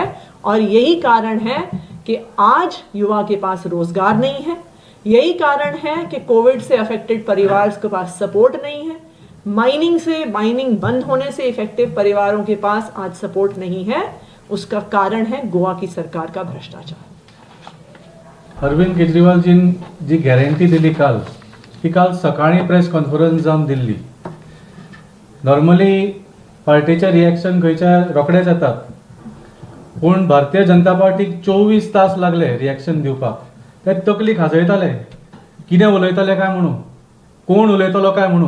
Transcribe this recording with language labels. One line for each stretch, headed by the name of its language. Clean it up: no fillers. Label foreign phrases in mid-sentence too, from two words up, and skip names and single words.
Hindi: और यही कारण है कि आज युवा के पास रोजगार नहीं है, यही कारण है कि कोविड से अफेक्टेड परिवार के पास सपोर्ट नहीं है, माइनिंग बंद होने से इफेक्टिव परिवारों के पास आज सपोर्ट नहीं है। उसका कारण है गोवा की सरकार का भ्रष्टाचार।
Konkani: अरविंद केजरीवाल जी गॅरंटी दिली काल, की काल सकाळी
English: press conference
Konkani: जावन दिल्ली। नॉर्मली पार्टीचे रिएक्शन खंयच्या रोखडेच येतात, पूण भारतीय जनता पार्टीक 24 तास लागले रिएक्शन दिवपाक। ते तकली खाजयताले, कितें उलयतले काय म्हणून, कोण उलयतलो काय म्हणून।